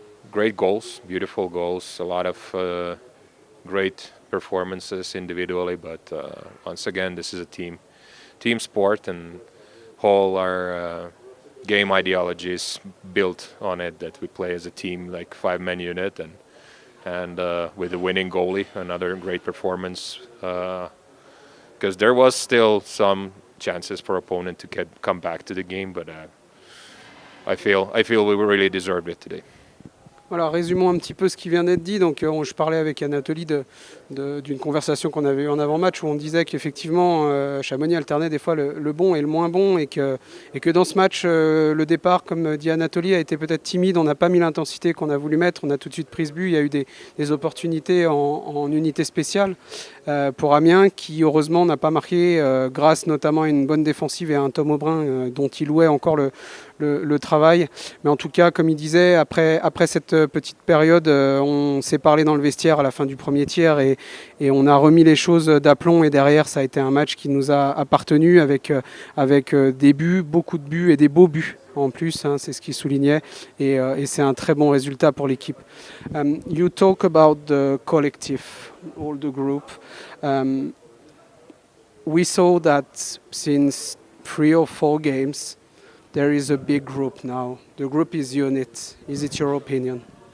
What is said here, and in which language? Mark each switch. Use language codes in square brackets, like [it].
[en] great goals, beautiful goals, a lot of great performances individually, but once again this is a team sport, and whole our game ideology is built on it, that we play as a team, like 5-man unit, and with a winning goalie, another great performance, because there was still some chances for opponent to come back to the game, but I feel we really deserved it today. [fr] Voilà, résumons un petit peu ce qui vient d'être dit. Donc, je parlais avec Anatoly d'une conversation qu'on avait eue en avant-match où on disait qu'effectivement Chamonix alternait des fois le bon et le moins bon, et que dans ce match, le départ, comme dit Anatoly, a été peut-être timide. On n'a pas mis l'intensité qu'on a voulu mettre. On a tout de suite pris ce but. Il y a eu des opportunités en unité spéciale pour Amiens, qui heureusement n'a pas marqué grâce notamment à une bonne défensive et à un Tom Aubrin dont il louait encore le travail. Mais en tout cas, comme il disait, après cette petite période, on s'est parlé dans le vestiaire à la fin du premier tiers, et on a remis les choses d'aplomb, et derrière ça a été un match qui nous a appartenu avec des buts, beaucoup de buts et des beaux buts en plus, c'est ce qu'il soulignait, et c'est un très bon résultat pour l'équipe. [en] You talk about the collective, all the group. We saw that since 3 or 4 games there is a big group now. The group is unit. Is it your opinion?